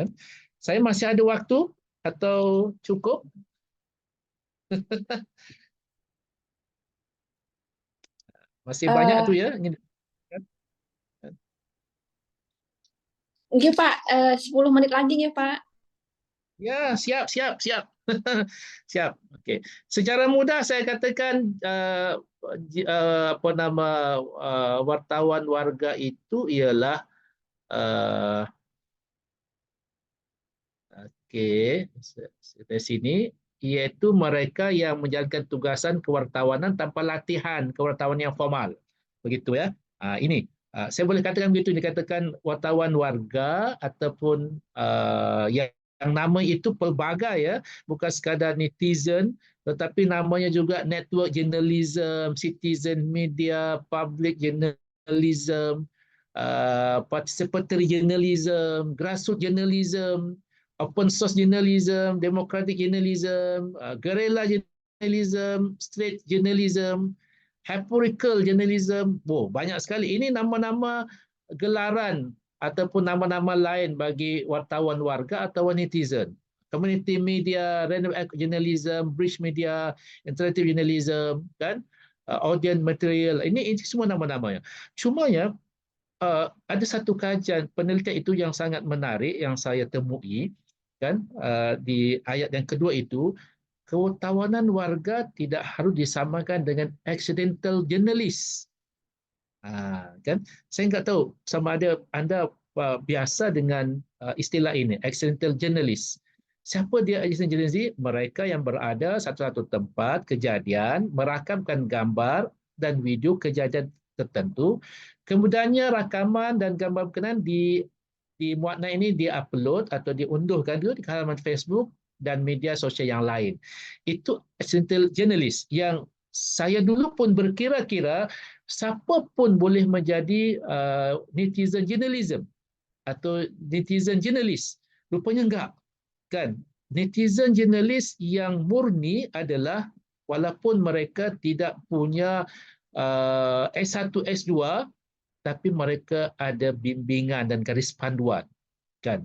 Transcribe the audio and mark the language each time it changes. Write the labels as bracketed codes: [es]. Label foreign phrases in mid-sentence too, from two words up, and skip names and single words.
[id] Saya masih ada waktu atau cukup? Masih banyak tu ya. Mungkin Pak, 10 menit lagi ya Pak. Ya, [ms] siap. Siap. Okey. Secara mudah saya katakan apa nama wartawan warga itu ialah dari sini, iaitu mereka yang menjalankan tugasan kewartawanan tanpa latihan kewartawanan yang formal. Begitu ya. Ini saya boleh katakan begitu, dikatakan wartawan warga ataupun yang nama itu pelbagai ya, bukan sekadar netizen tetapi namanya juga [en] network journalism, citizen media, public journalism, participatory journalism, grassroots journalism, open source journalism, democratic journalism, guerrilla journalism, straight journalism, historical journalism. [ms] Banyak sekali. Ini nama-nama gelaran ataupun nama-nama lain bagi wartawan warga atau netizen. [en] Community media, random act journalism, bridge media, interactive journalism, [ms] kan? [en] Audience material. [ms] Ini semua nama-namanya. Cuma ya, ada satu kajian penelitian itu yang sangat menarik yang saya temui kan di ayat yang kedua itu, kewartawanan warga tidak harus disamakan dengan [en] accidental journalist. [ms] Kan saya enggak tahu sama ada anda biasa dengan istilah ini, [en] accidental journalist. [ms] Siapa dia [en] accidental journalist? [ms] Mereka yang berada satu-satu tempat kejadian, merakamkan gambar dan video kejadian tertentu, kemudiannya rakaman dan gambar berkenaan dimuatna ini diupload atau diunduhkan di halaman Facebook dan media sosial yang lain. Itu [en] accidental journalist [ms] yang saya dulu pun berkira-kira siapa pun boleh menjadi [en] netizen journalism [ms] atau netizen jurnalis. Rupanya enggak. Kan? Netizen jurnalis yang murni adalah walaupun mereka tidak punya S1, S2, tapi mereka ada bimbingan dan garis panduan, kan?